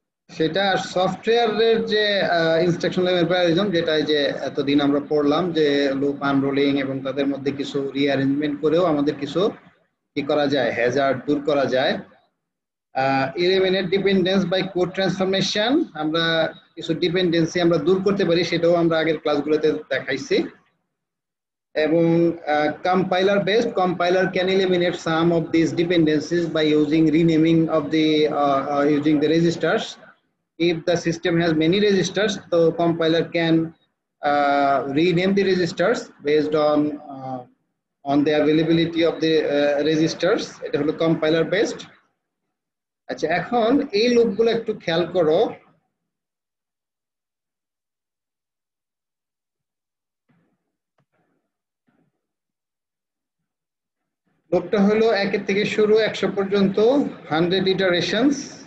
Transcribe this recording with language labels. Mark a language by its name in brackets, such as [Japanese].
[Bangla] সেটা আর সফটওয়্যারের যে ইনস্ট্রাকশন লেভেল প্যারালিজম, যেটা যে এতদিন আমরা পড়লাম, যে লুপ আনরোলিং এবং তাদের মধ্যে কিছু রিঅ্যারেঞ্জমেন্ট করেও আমাদের কিছু কি করা যায়, হ্যাজার্ড দূর করা যায়। Eliminate dependence by code transformation, আমরা কিছু ডিপেন্ডেন্সি আমরা দূর করতে পারি, সেটাও আমরা আগের ক্লাসগুলোতে দেখাইছি। এবং [English] compiler based, compiler can eliminate some of these dependencies by using renaming of the using the registers. If the system has many registers, so compiler can rename the registers based on the availability of the registers. [Bangla] এটা হলো compiler based. আচ্ছা, এখন এই লুপগুলো একটু খেয়াল করো। লুপটা হলো 1 থেকে শুরু 100 পর্যন্ত, 100 ইটারেশনস।